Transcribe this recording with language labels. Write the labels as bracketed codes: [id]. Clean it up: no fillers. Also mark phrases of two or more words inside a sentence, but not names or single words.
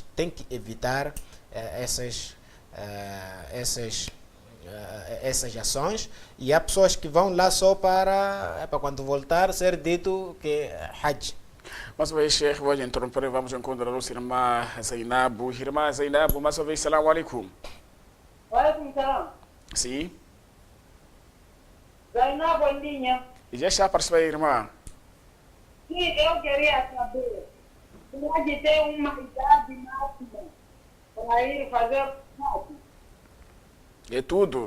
[pt] Tem que evitar essas ações, e há pessoas que vão lá só para quando voltar ser dito que é Hajj. Mais uma vez, Sheikh, vou interromper, vamos encontrar a nossa irmã Zainabu. Irmã Zainabu, mais uma vez, [ar] سلام عليكم. وعليكم السلام. [pt] Sim. Zainabu Andinha. E já está a participar, irmã? Sim, eu queria saber, pode ter uma idade máxima para ir fazer o Hajj? É tudo.